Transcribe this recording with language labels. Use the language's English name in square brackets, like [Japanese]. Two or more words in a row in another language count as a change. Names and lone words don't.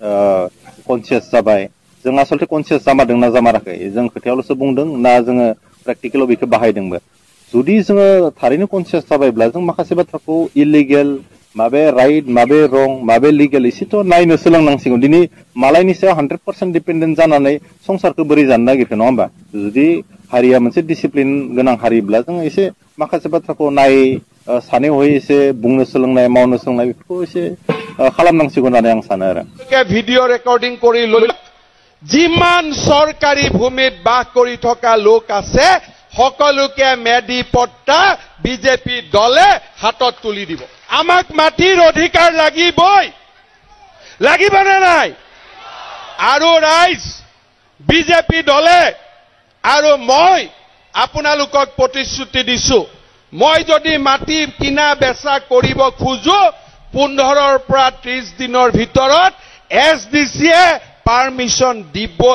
[Bodo] कनसियास जाबाय जों आसलथे कनसियास जामारदों ना जामाराखै जों खोथायावल'सो बुंदों ना जोङो प्रेक्टिकेलाव बेखौ बाहायदोंबो जुदि जोङो थारैनो कनसियास जाबायब्ला जों माखासे बाथ्राखौ इलिगेल माबे राइट माबे रं माबे लिगेल एसेथ' नायनो सोलोंनांसिगौ दिनै मालायनि सायाव 100% डिपेन्डेन्ट जानानै संसारखौ बोरै जानो नागिरखो नङा होमबा जुदि हारिया मोनसे डिसिप्लिन गोनां हारिब्ला जों एसे माखासे बाथ्राखौ सानै हयै एसे बुंनो सोलोंनाय मावनो सोलोंनाय बेफोरखौ एसे खालामनांसिगौ होननानै आं सानो आरो [Assamese] ভিডিঅ' ৰেকৰ্ডিং কৰি লৈ যিমান চৰকাৰী ভূমিত বাস কৰি থকা লোক আছে সকলোকে মেডি পট্টা বিজেপি দলে হাতত তুলি দিব আমাক মাটিৰ অধিকাৰ লাগিবনে নাই আৰু ৰাইজ বিজেপি দলে আৰু মই আপোনালোকক প্ৰতিশ্ৰুতি দিছো মই যদি মাটি কিনা বেচা কৰিব খোজো 15ৰ পৰা 30 দিনৰ ভিতৰত এছডিচিয়ে পাৰমিশন দিব